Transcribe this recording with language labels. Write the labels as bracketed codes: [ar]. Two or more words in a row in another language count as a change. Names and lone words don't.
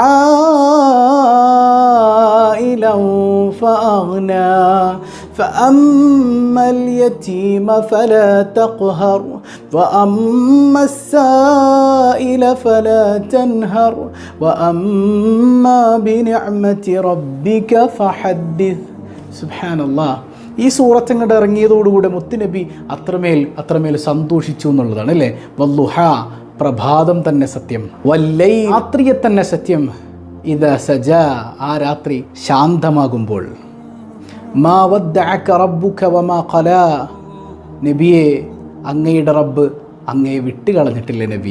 [ar] عائلا فأغنى فأما اليتيم فلا تقهر وأما السائل فلا تنهر وأما بنعمة ربك فحدث. سبحان الله. [ml] ഈ സൂറത്ത് അങ്ങോട്ട് ഇറങ്ങിയതോടുകൂടെ മുത്തുനബി അത്രമേൽ സന്തോഷിച്ചു എന്നുള്ളതാണ് അല്ലേ. വല്ലുഹാ, പ്രഭാതം തന്നെ സത്യം, വല്ലൈ, രാത്രിയെ തന്നെ സത്യം, [ar] إذا سجى, [ml] ആ രാത്രി ശാന്തമാകുമ്പോൾ, [ar] ما ودعك ربك وما قلى, [ml] നബിയെ അങ്ങയുടെ റബ്ബ് അങ്ങയെ വിട്ടുകളഞ്ഞിട്ടില്ല നബിയെ.